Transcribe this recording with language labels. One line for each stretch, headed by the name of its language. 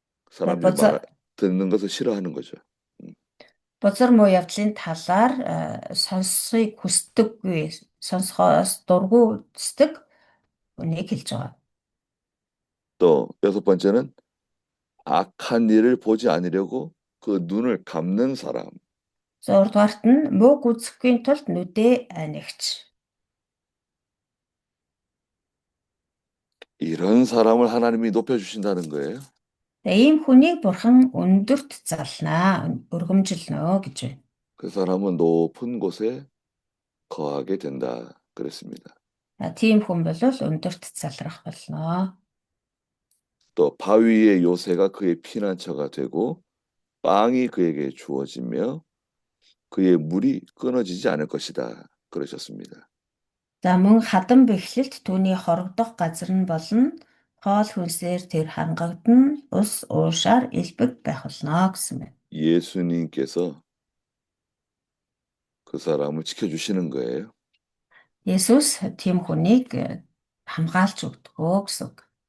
Korean: 사람들이 듣는 것을 싫어하는 거죠.
Mongolian: Бузар муу явдлын талаар сонсохыг хүсдэггүй, сонсохоос дургуутдаг үнийг хэлж байгаа.
Korean: 또 여섯 번째는 악한 일을 보지 않으려고 그 눈을 감는 사람.
Mongolian: Зурдугаарт нь муу үзэхгүй тулд нүдээ анигч.
Korean: 이런 사람을 하나님이 높여주신다는 거예요.
Mongolian: Ийм хүнийг бурхан өндөрт залнаа, өргөмжилнө гэж байна.
Korean: 그 사람은 높은 곳에 거하게 된다. 그랬습니다.
Mongolian: Тийм хүн бол өндөрт залрах болно.
Korean: 또 바위의 요새가 그의 피난처가 되고 빵이 그에게 주어지며 그의 물이 끊어지지 않을 것이다. 그러셨습니다.
Mongolian: За мөн хадан бэхлэлт түүний хорогдох газар нь болно. хоол хүнсээр тэр хангагдана, ус уушаар элбэг байх болно гэсэн байна.
Korean: 예수님께서 그 사람을 지켜주시는 거예요.
Mongolian: Есүс тийм хүнийг хамгаалж өгдөгөө гэсэн үг.